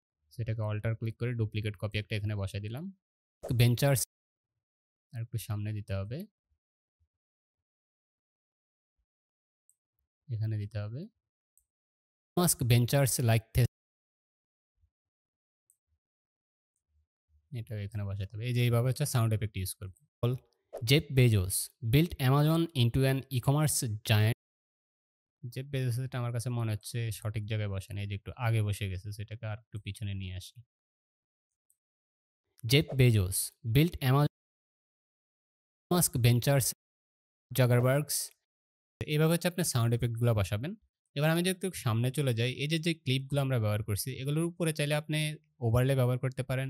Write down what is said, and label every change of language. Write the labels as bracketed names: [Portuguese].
[Bangla] সেটাকে alter click করে duplicate copy একটা এখানে বসায় দিলাম। ভেঞ্চার্স আরেকটু সামনে দিতে হবে। এখানে দিতে হবে। মাস্ক ভেঞ্চার্স লাইক এটাও এখানে বসাতে হবে। এই যে এইভাবে হচ্ছে সাউন্ড ইফেক্ট ইউজ করব। [English] Jeff Bezos built Amazon into an e-commerce giant. [Bangla] Jeff বেজোসটা আমার কাছে মনে হচ্ছে সঠিক জায়গায় বসে নাই। এই যে একটু আগে বসে গেছে। সেটাকে আরেকটু পিছনে নিয়ে আসি। Jeff Bezos built Amazon, mask ventures, জাগারবার্গস। এভাবে হচ্ছে আপনি সাউন্ড ইফেক্টগুলো বসাবেন। এবার আমি যদি একটু সামনে চলে যাই, এই যে ক্লিপগুলো আমরা ব্যবহার করছি, এগুলোর উপরে চাইলে আপনি ওভারলে ব্যবহার করতে পারেন।